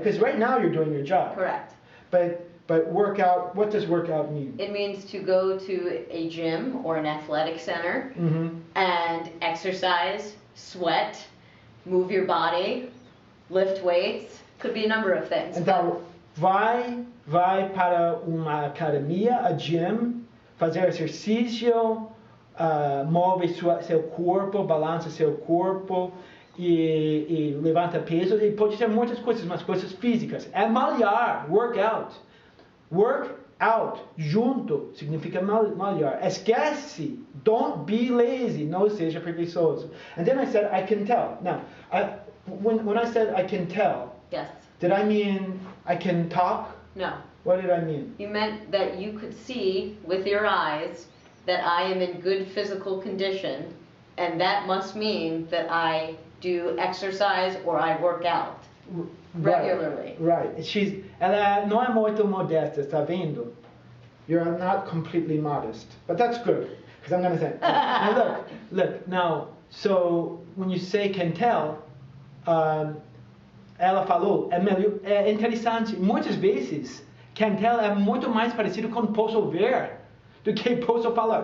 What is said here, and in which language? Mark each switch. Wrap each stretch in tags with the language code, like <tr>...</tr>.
<en>Because right now you're doing your job. Correct. But workout. What does workout mean? It means to go to a gym or an athletic center and exercise, sweat, move your body, lift weights. Could be a number of things.</en> <pt>Então, vai para uma academia, a gym, fazer exercício, move seu corpo, balança seu corpo e levanta peso. E pode ser muitas coisas, mas coisas físicas. É malhar, workout. Work out, junto, significa malhar. Esquece,</pt> <en>don't be lazy,</en> <pt>não seja preguiçoso.</pt> <en>And then I said, I can tell. Now, when I said I can tell, Yes. did I mean I can talk? No. What did I mean? You meant that you could see with your eyes that I am in good physical condition, and that must mean that I do exercise or I work out regularly. Right.</en> <pt>Ela não é muito modesta, está vendo?</pt> <en>You're not completely modest, but that's good, because I'm going to say, now look, now, so when you say can tell,</en> <pt>ela falou, é interessante, muitas vezes, can tell é muito mais parecido com posso ver do que posso falar.</pt>